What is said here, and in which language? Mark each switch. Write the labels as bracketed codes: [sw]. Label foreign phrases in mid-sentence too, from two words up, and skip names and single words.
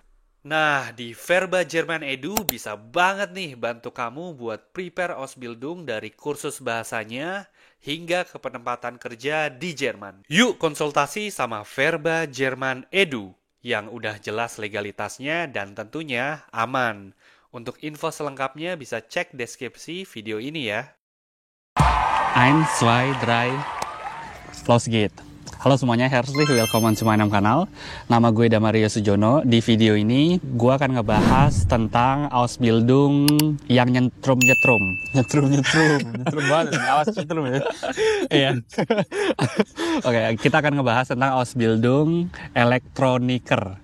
[id] Nah, di Verba Jerman Edu bisa banget nih bantu kamu buat prepare Ausbildung dari kursus bahasanya hingga ke penempatan kerja di Jerman. Yuk konsultasi sama Verba Jerman Edu yang udah jelas legalitasnya dan tentunya aman. Untuk info selengkapnya bisa cek deskripsi video ini ya. 1, 2, 3, [de] los geht. [id] Halo semuanya, [de] herzlich willkommen zu meinem Kanal. [id] Nama gue Damario Sujono. Di video ini gue akan ngebahas tentang Ausbildung yang nyetrum-nyetrum. Nyetrum banget, awas nyetrum ya. Iya. Oke, kita akan ngebahas tentang [de] Ausbildung Elektroniker.